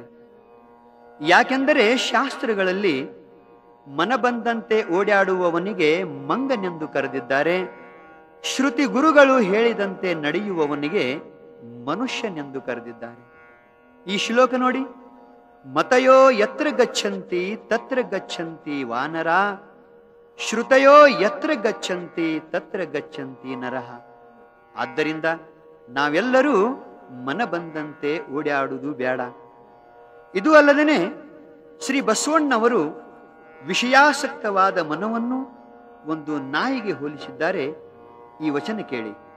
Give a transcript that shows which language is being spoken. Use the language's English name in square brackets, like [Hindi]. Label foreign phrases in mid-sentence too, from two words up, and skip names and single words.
[Kannada] ಯಾಕೆಂದರೆ ಶಾಸ್ತ್ರಗಳಲ್ಲಿ ಮನ ಬಂದಂತೆ ಓಡಾಡುವವನಿಗೆ ಮಂಗನೆಂದು ಕರೆದಿದ್ದಾರೆ. ಶ್ರುತಿ ಗುರುಗಳು ಹೇಳಿದಂತೆ ನಡೆಯುವವನಿಗೆ ಮನುಷ್ಯನೆಂದು ಕರೆದಿದ್ದಾರೆ. ಈ ಶ್ಲೋಕ ನೋಡಿ, [Sanskrit] ಮತಯೋ ಯತ್ರ ಗಚ್ಚಂತಿ ತತ್ರ ಗಚ್ಚಂತಿ ವಾನರ, ಶ್ರುತಯೋ ಯತ್ರ ಗಚ್ಚಂತಿ ತತ್ರ ಗಚ್ಚಂತಿ ನರಹ. [Kannada] ಆದ್ದರಿಂದ ನಾವೆಲ್ಲರೂ ಮನ ಬಂದಂತೆ ಓಡಾಡುವುದು ಬೇಡ. ಇದು ಅಲ್ಲದೇನೆ ಶ್ರೀ ಬಸವಣ್ಣವರು ವಿಷಯಾಸಕ್ತವಾದ ಮನವನ್ನು ಒಂದು ನಾಯಿಗೆ ಹೋಲಿಸಿದ್ದಾರೆ. ಈ ವಚನ ಕೇಳಿ.